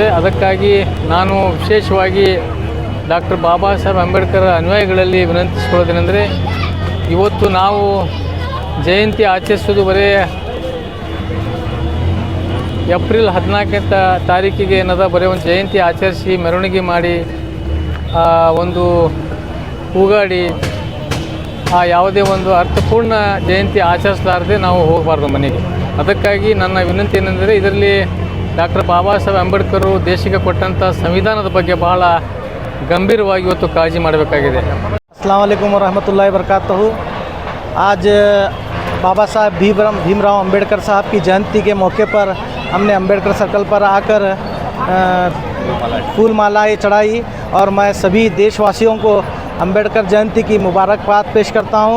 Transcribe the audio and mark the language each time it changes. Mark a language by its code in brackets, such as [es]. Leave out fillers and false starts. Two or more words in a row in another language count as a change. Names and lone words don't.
[kn] ಅದಕ್ಕಾಗಿ ನಾನು ವಿಶೇಷವಾಗಿ ಡಾಕ್ಟರ್ ಬಾಬಾ ಸಾಹೇಬ್ ಅಂಬೇಡ್ಕರ್ ಅನುಯಾಯಿಗಳಲ್ಲಿ ವಿನಂತಿಸಿಕೊಳ್ಳೋದೇನೆಂದರೆ, ಇವತ್ತು ನಾವು ಜಯಂತಿ ಆಚರಿಸೋದು ಬರೀ ಏಪ್ರಿಲ್ 14ನೇ ತಾರೀಕಿಗೆ ಏನದ ಬರೀ ಒಂದು ಜಯಂತಿ ಆಚರಿಸಿ ಮೆರವಣಿಗೆ ಮಾಡಿ ಒಂದು ಕೂಗಾಡಿ ಯಾವುದೇ ಒಂದು ಅರ್ಥಪೂರ್ಣ ಜಯಂತಿ ಆಚರಿಸಲಾರದೆ ನಾವು ಹೋಗಬಾರ್ದು ಮನೆಗೆ. ಅದಕ್ಕಾಗಿ ನನ್ನ ವಿನಂತಿ ಏನೆಂದರೆ ಇದರಲ್ಲಿ ಡಾಕ್ಟರ್ ಬಾಬಾ ಸಾಹೇಬ್ ಅಂಬೇಡ್ಕರ್ ದೇಶಕ್ಕೆ ಕೊಟ್ಟಂಥ ಸಂವಿಧಾನದ ಬಗ್ಗೆ ಬಹಳ ಗಂಭೀರವಾಗಿ ಇವತ್ತು ಕಾಳಜಿ ಮಾಡಬೇಕಾಗಿದೆ. [ar] السلام عليكم رحمة الله وبركاته. [hi] आज बाबा साहब भीमराव अंबेडकर साहब की जयंती के मौके पर हमने अंबेडकर सर्कल पर आकर फूल मालाएँ चढ़ाई और मैं सभी देशवासियों को अंबेडकर जयंती की मुबारकबाद पेश करता हूँ।